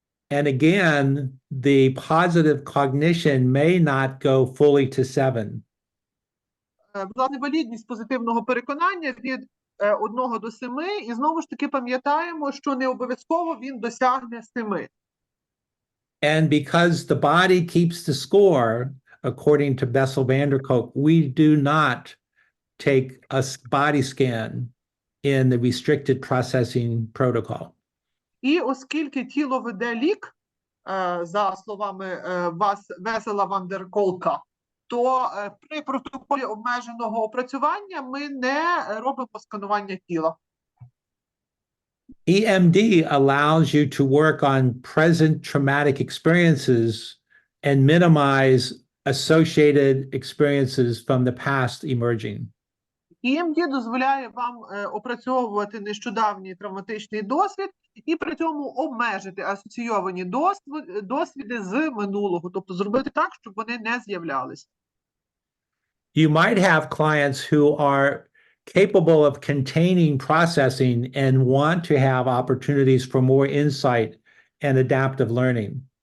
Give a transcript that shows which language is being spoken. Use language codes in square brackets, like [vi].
[en] And again, the positive cognition may not go fully to 7. [uk] Власне, валідність позитивного переконання від 1 до 7, і знову ж таки пам'ятаємо, що не обов'язково він досягне 7. [en] And because the body keeps the score, according to Bessel-van der Kolk, we do not take a body scan in the restricted processing protocol. [uk] І оскільки тіло веде лік, за словами Бесела-ван дер Колка, то при протоколі обмеженого опрацювання ми не робимо сканування тіла. [en] EMD allows you to work on present traumatic experiences and minimize associated experiences from the past emerging. [uk] EMD дозволяє вам опрацьовувати нещодавній травматичний досвід і при цьому обмежити асоційовані досвіди з минулого, тобто зробити так, щоб вони не з'являлись. [en] You might have clients who are capable of containing processing and want to have opportunities for more insight and adaptive learning.